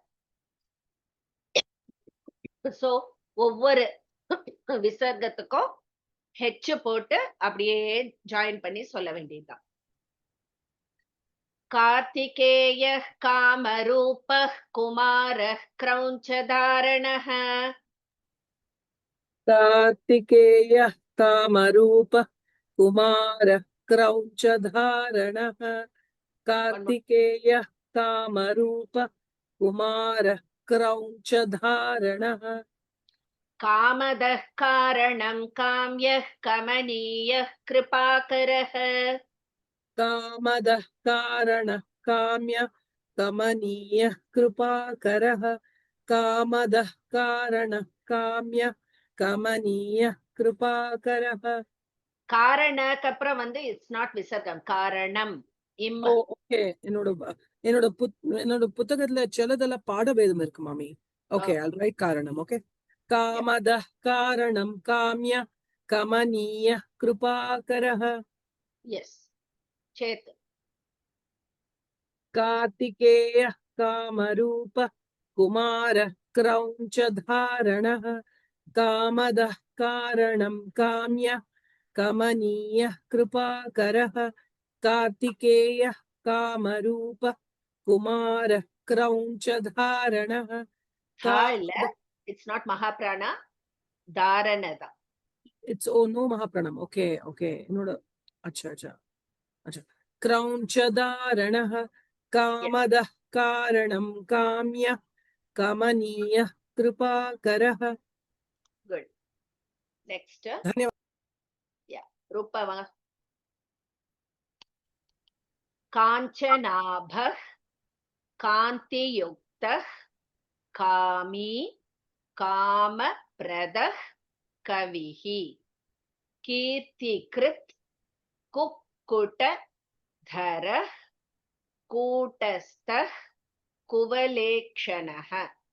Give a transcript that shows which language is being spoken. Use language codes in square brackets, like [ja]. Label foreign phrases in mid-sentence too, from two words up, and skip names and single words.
[ta] சோ ஒவ்வொரு விசர்க்கத்துக்கும் ஹெச் போட்டு அப்படியே ஜாயின் பண்ணி சொல்ல வேண்டியதுதான். [sa] कार्तिकेय कामरूप कुमार क्रौञ्चधारणः. कार्तिकेय कामरूप कुमार क्रौञ्चधारणः। कार्तिकेय कामरूप कुमार क्रौञ्चधारणः। कामदः कारणं काम्यः कमनीयः कृपाकरः. कामदः कारणः काम्य कमनीय कृपाकरः। कामदः कारणः काम्य कमनीय कृपाकरः. [ta] காரணக்கு அப்புறம் வந்து [en] it's not [ta] விசர்க்கம். காரணம் இம். ஓகே. என்னோட புத்தகத்துல சிலதெல்லாம் பாடபேதம் இருக்கு மாமி. ஓகே, [en] I'll write காரணம். ஓகே. [sa] कामद कारणं काम्य कमनीय कृपाकरः. [ta] எஸ். சேத் [sa] कार्तिकेय कामरूप कुमार क्रौञ्च धारणः कामदः कारणं काम्य कमनीय कृपाकरः कार्तिकेय कामरूप कुमार क्रौञ्च धारणः [en] it's not Mahaprana, Dharanada. It's oh no Mahapranam. Okay, okay. No, acha. [sa] क्रौञ्च धारणः कामदः कारणं काम्य कमनीय कृपाकरः. [en] Good. Next. [sa] धन्यवाद. [en] Yeah. Rupava. [sa] काञ्चनाभः कान्तियुक्तः कामी कामप्रदः कविः कीर्तिकृत् कुक्कुट धरः कूटस्थः कुवलेक्षणः